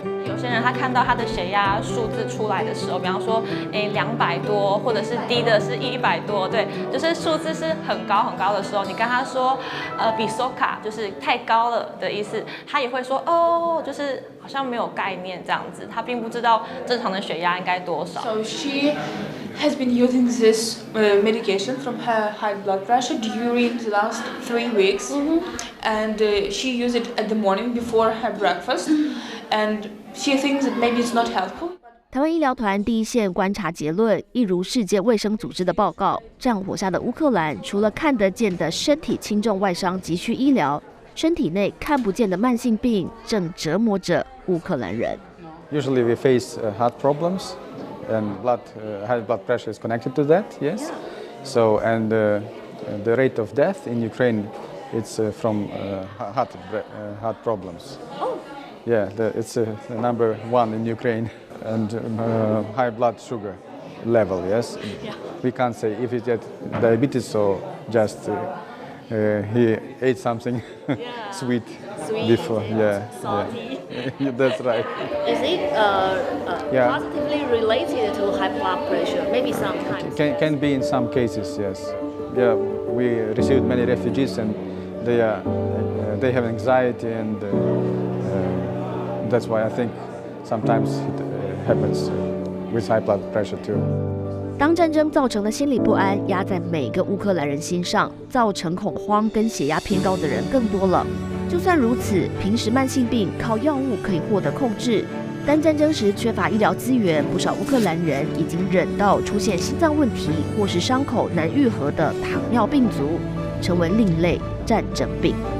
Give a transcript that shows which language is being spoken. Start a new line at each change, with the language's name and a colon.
Chinese: 有些人他看到他的血压数字出来的时候，比方说200多，或者是低的是100多，对，就是数字是很高很高的时候，你跟他说比soka就是太高了的意思，他也会说哦，就是好像没有概念这样子，他并不知道正常的血压应该多少。
English: So she has been using this medication from her high blood pressure during the last 3 weeks, and she used it at the morning before her breakfast, and she thinks that maybe it's not helpful.
Chinese: 台湾医疗团第一线观察结论，一如世界卫生组织的报告，战火下的乌克兰，除了看得见的身体轻重外伤急需医疗，身体内看不见的慢性病正折磨着乌克兰人。
English: Usually we face heart problems, and high blood pressure is connected to that. Yes. So and the rate of death in Ukraine, it's from heart problems. Oh. Yeah, it's number 1 in Ukraine, and high blood sugar. level. Yes, we can't say if he had diabetes or just he ate something sweet before. Yeah, salty. Yeah. That's right. Is it positively related to high blood pressure? Maybe sometimes. Can be in some cases. Yes. Yeah, we received many refugees and they have anxiety and that's why I think sometimes it happens with high blood pressure too.
Chinese: 当战争造成的心理不安压在每个乌克兰人心上，造成恐慌跟血压偏高的人更多了。就算如此，平时慢性病靠药物可以获得控制，但战争时缺乏医疗资源，不少乌克兰人已经忍到出现心脏问题或是伤口难愈合的糖尿病足，成为另类战争病。